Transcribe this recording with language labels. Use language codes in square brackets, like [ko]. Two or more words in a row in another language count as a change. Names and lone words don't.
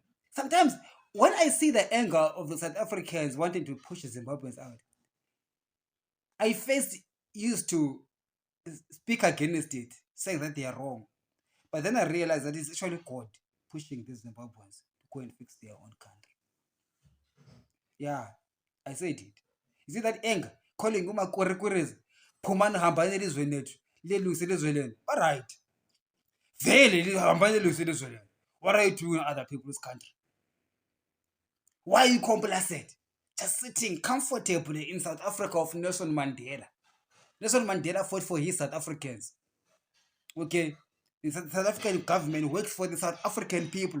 [en] Sometimes when I see the anger of the South Africans wanting to push the Zimbabweans out, I first used to speak against it, saying that they are wrong. But then I realized that it's actually God pushing these Zimbabweans to go and fix their own country. Yeah, I said it. You see that anger? [zu] Calling umakwerekwere phumani hambani elizweni lethu leluse ilizwe lenu. [en] All right. [zu] Vele hambani eluse ilizwe lenu. [en] What are you doing in other people's country? Why are you complacent? Just sitting comfortably in South Africa of Nelson Mandela. Nelson Mandela fought for his South Africans. Okay? The South African government works for the South African people.